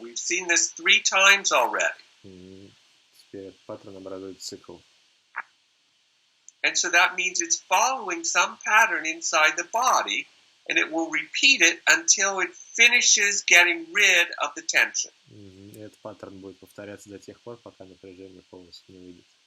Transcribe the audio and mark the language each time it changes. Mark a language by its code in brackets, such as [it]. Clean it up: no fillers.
[en] We've seen this 3 times already. [ru] Теперь паттерн образует цикл. [en] And so that means it's following some pattern inside the body, and it will repeat it until it finishes getting rid of the tension. [ru] И этот паттерн будет повторяться до тех пор, пока напряжение полностью не выйдет.